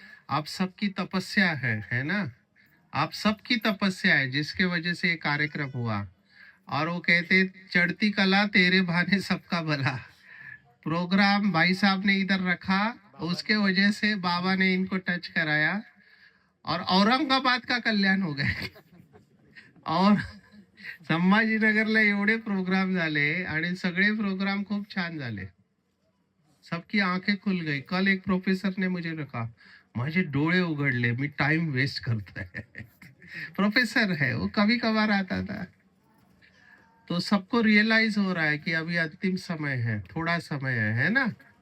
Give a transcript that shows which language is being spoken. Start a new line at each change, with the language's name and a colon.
Hindi: आप सबकी तपस्या है ना? आप सबकी तपस्या है जिसके वजह से ये कार्यक्रम हुआ। और वो कहते चढ़ती कला तेरे बहाने सबका भला। प्रोग्राम भाई साहब ने इधर रखा, उसके वजह से बाबा ने इनको टच कराया और औरंगाबाद का कल्याण हो गया.
Marathi: और संभाजीनगरला एवढे प्रोग्राम झाले आणि सगळे प्रोग्राम खूप छान झाले.
Hindi: सबकी आंखें खुल गई. कल एक प्रोफेसर ने मुझे कहा,
Marathi: माझे डोळे उघडले, मी टाइम वेस्ट करतोय.
Hindi: प्रोफेसर है वो, कभी कभार आता था. तो सबको रियलाइज हो रहा है कि अभी अंतिम समय है, थोड़ा समय है ना.